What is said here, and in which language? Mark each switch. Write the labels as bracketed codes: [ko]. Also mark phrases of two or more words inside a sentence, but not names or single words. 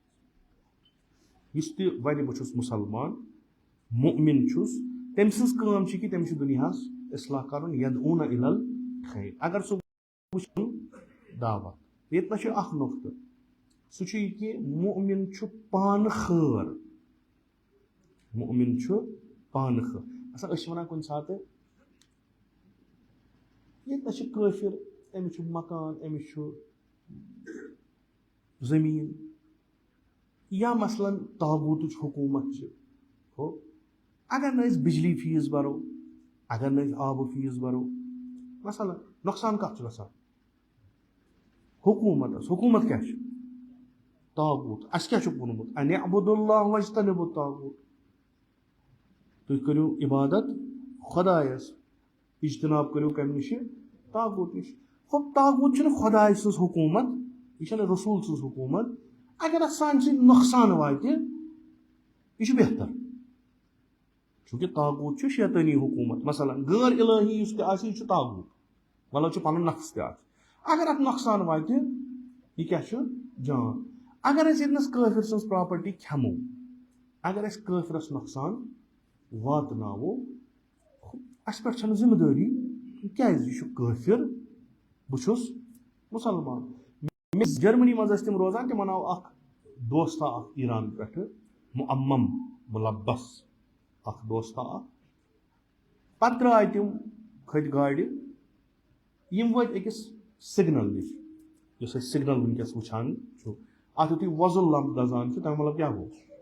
[ks] اس تہ ون بہ چھس مسلمان مؤمن چھس تم سز کام چھ کہ تم چھ دنیاس اصلاح کرن [ar] یدعون الی الخیر [ks] اگر سہ وچھن دعوت یتنا چھ اخ نقطہ سہ چھ یہ کہ مؤمن چھ پان خیر مؤمن چھ پان خیر اصل اس ونان کن سات یتنا چھ کافر امس چھ مکان امس چھ زمین یا مثلا تاغوت حکومت ہو اگر نہ بجلی فیس برو اگر نہ آب فیس برو مثلا نقصان کت گژھان حکومت کیا تاغوت اس کیا وونمت [ar] ان اعبدوا اللہ واجتنبوا الطاغوت [ks] تُہۍ کٔرِو عبادت خدایس اجتناب کٔرِو کمہِ نش تاغوت نش تاغوت چھنہٕ خداے سٕنٛز حکومت یہ چھنہٕ رسول سٕنٛز حکومت اگر اتھ سانہِ سۭتۍ نۄقصان واتہِ یہ چھُ بہتر چونکہ تاغوت چھُ شیطٲنی حکومت مثلا غیر الہی یُس تہِ آسہِ یہِ چھُ تاغوت مطلب چھُ پنُن نفس تہِ آسہِ اگر اتھ نۄقصان واتہِ یہ کیاہ چھُ جان اگر أسۍ ییٚتنس کٲفر سٕنٛز پراپرٹی کھٮ۪مو اگر أسۍ کٲفرس نۄقصان واتناوو اَسہِ پٮ۪ٹھ چھنہٕ ذمہٕ دٲری کیازِ یہِ چھُ کٲفر بہٕ چھُس مسلمان جرمنی مز ٲسۍ تِم روزان تِمن آو اکھ دوستا اکھ ایران پٮ۪ٹھ معمم ملبس اکھ دوستا اکھ پتہٕ درٛاے تِم کھٔتۍ گاڑِ یِم وٲتۍ أکِس سگنل نِش یُس أسۍ سگنل وٕنکیٚس وٕچھان چھُ اتھ یُتھُے وۄزُل لمپ دزان چھُ تمیُک مطلب کیاہ گوٚو